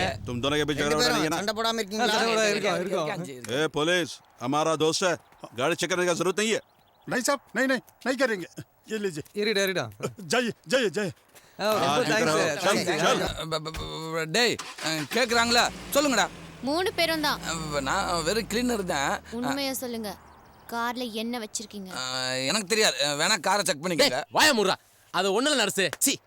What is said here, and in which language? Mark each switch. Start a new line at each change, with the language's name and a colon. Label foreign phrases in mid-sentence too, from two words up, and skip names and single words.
Hindi: तुम दोनों के बीच झगड़ा नहीं है ना?
Tamil: சண்டை போடாம இருக்கீங்களா?
Hindi: ए पुलिस, हमारा दोस्त है, गाड़ी चेक करने का जरूरत नहीं है। नहीं साहब, नहीं करेंगे। ये लीजिए।
Tamil: இருடா இருடா.
Hindi: जाइए जाइए जाइए।
English: ரொம்ப thanks sir.
Hindi: चल
Tamil: தேங்க்ஸ்
Hindi: चल।
Tamil: டேய், கேக்குறாங்களா? சொல்லுங்கடா. 3 பேரும் தான். நான் வெறும் கிளீனர் தான். உண்மையா சொல்லுங்க, கார்ல என்ன வச்சிருக்கீங்க? எனக்கு தெரியாது, வேணா காரை செக் பண்ணிக்கங்க. வாய முறா. அது ஒண்ணுல நர்ஸு.